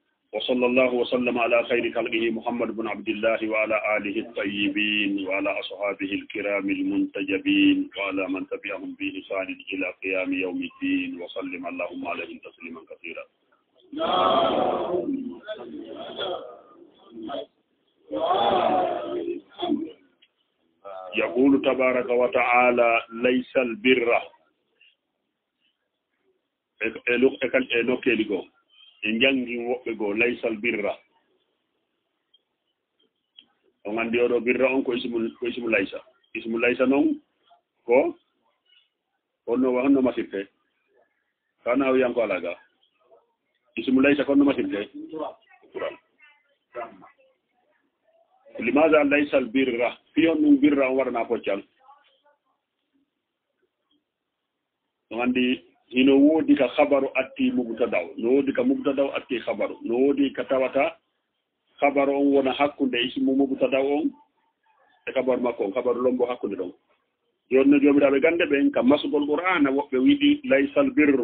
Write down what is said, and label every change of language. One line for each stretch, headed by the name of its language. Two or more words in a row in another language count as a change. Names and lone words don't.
Arabic: وصلى الله وسلم على خير خلقه محمد بن عبد الله وعلى آله الطيبين وعلى أصحابه الكرام المنتجبين وعلى من تبعهم بإحسان إلى قيام يوم الدين وسلم اللهم عليهم تسليما كثيرا. يقول تبارك وتعالى ليس البر
Fula: en jangi woɓɓe goo
Arabic: ليس البر
Fula: on andi oɗo birra on ko
Arabic: اسم ليس
Fula: noon ko honno masirte kana o yanko alaga
Arabic: اسم ليس
Fula: ko honno masirte limaza
Arabic: ليس البر
Fula: fiyon ɗum birra on waɗana poccal on andi hino woodi ka khabaru atti mubtadaw no woodi ka mubtadaw atti khabaru no woodi ka tawata khabaru on wona hakkunde ismu mubtadaw on e khabaru makko on khabaru lombo hakkunde ɗon jonno jomiraɓe gande ɓen ka masugol qur'ana woɓɓe wiɗi laysal